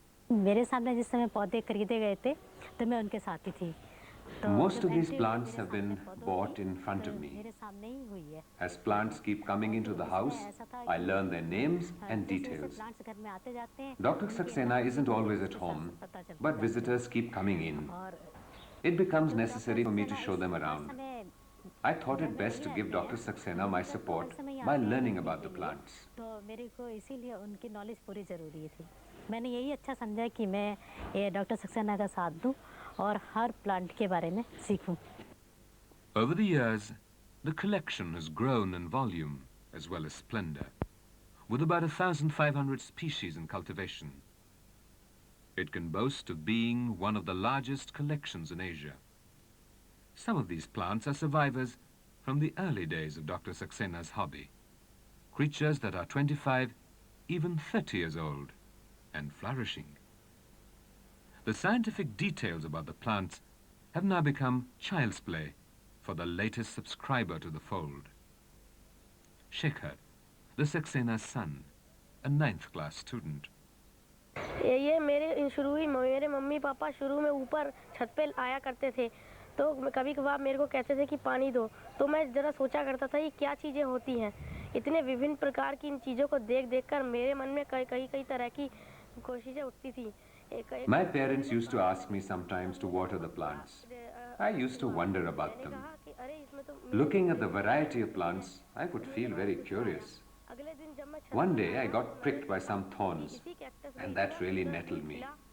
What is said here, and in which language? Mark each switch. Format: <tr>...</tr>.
<hi>मेरे सामने जिस समय पौधे खरीदे गए थे तो मैं उनके साथ ही थी.</hi> <en>Most of these plants have been bought in front of me. As plants keep coming into the house, I learn their names and details. Dr. Saxena isn't always at home, but visitors keep coming in. It becomes necessary for me to show them around. I thought it best to give Dr. Saxena my support by learning about the plants.</en> <hi>मैंने यही अच्छा समझा कि मैं ये doctor Saxena का साथ दूं और हर प्लांट के बारे में सीखूं.</hi> <en>Over the years, the collection has grown in volume as well as splendor, with about 1,500 species in cultivation. It can boast of being one of the largest collections in Asia. Some of these plants are survivors from the early days of Dr. Saxena's hobby, creatures that are 25, even 30 years old, and flourishing. The scientific details about the plants have now become child's play for the latest subscriber to the fold. Shikhar, the Saxena's son, a 9th class student.</en> <hi>ये मेरे mummy papa शुरू में ऊपर छत पे आया करते थे, तो कभी कभार मेरे को कहते थे कि पानी दो, तो मैं जरा सोचा करता था ये क्या चीज़ें होती हैं. इतने विभिन्न प्रकार की इन चीज़ों को देख कर मेरे मन में कई तरह की कोशिशें उठती थी.</hi> <en>My parents used to ask me sometimes to water the plants. I used to wonder about them. Looking at the variety of plants, I would feel very curious. One day I got pricked by some thorns, and that really nettled me.</en>